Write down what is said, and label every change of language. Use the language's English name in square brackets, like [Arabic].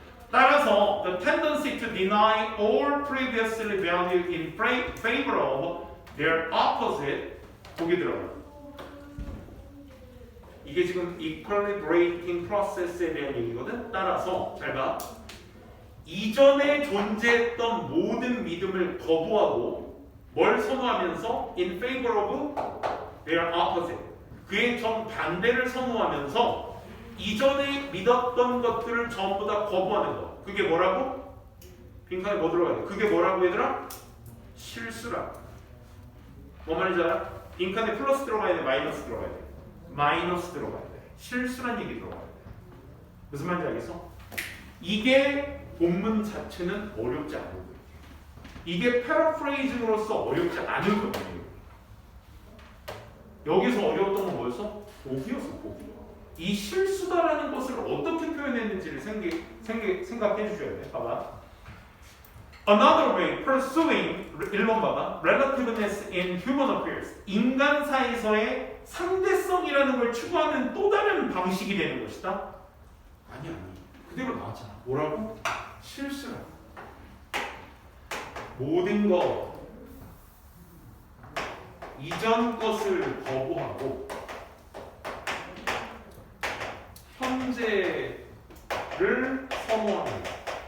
[Korean] 따라서 [English] the tendency to deny all previously valued in favor of their opposite, [Korean] 보기 들어봐. 이게 지금 equilibrating process에 대한 얘기거든. 따라서 잘 봐. 이전에 존재했던 모든 믿음을 거부하고 뭘 선호하면서 [English] in favor of their opposite, [Korean] 그의 정반대를 선호하면서 이전에 믿었던 것들을 전부 다 거부하는 것. 그게 뭐라고? 빈칸에 뭐 들어가야 돼? 그게 뭐라고 얘들아? 실수라고. 뭐 말인지 알아? 빈칸에 플러스 들어가야 돼? 마이너스 들어가야 돼? 마이너스 들어가야 돼. 실수란 얘기 들어가야 돼. 무슨 말인지 알겠어? 이게 본문 자체는 어렵지 않은 거예요. 이게 패러프레이징으로서 어렵지 않은 경우예요. 여기서 어려웠던 건 뭐였어? 보기였어, 보기. 이 실수다라는 것을 어떻게 표현했는지를 생각해 주셔야 돼. 봐봐. [English] Another way pursuing [Korean] 1번 봐봐. [English] Relativeness in human affairs. [Korean] 인간사에서의 상대성이라는 걸 추구하는 또 다른 방식이 되는 것이다. 아니. 그대로 나왔잖아. 뭐라고? 실수라고. 모든 것 이전 것을 거부하고 현재를 선호하는 것.